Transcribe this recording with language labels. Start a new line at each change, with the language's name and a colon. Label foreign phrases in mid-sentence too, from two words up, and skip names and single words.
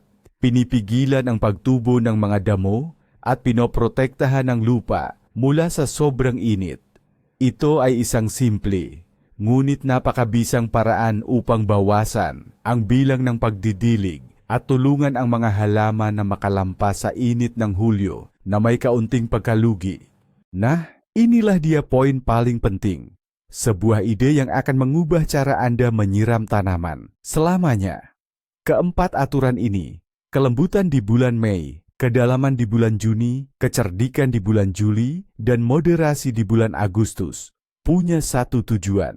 Filipino: Pinipigilan ang pagtubo ng mga damo at pinoprotektahan ang lupa mula sa sobrang init. Ito ay isang simple, ngunit napakabisang paraan upang bawasan ang bilang ng pagdidilig at tulungan ang mga halaman na makalampas sa init ng Hulyo na may kaunting pagkalugi.
Indonesian: Inilah dia poin paling penting. Sebuah ide yang akan mengubah cara Anda menyiram tanaman selamanya. Keempat aturan ini, kelembutan di bulan Mei, kedalaman di bulan Juni, kecerdikan di bulan Juli, dan moderasi di bulan Agustus, punya satu tujuan.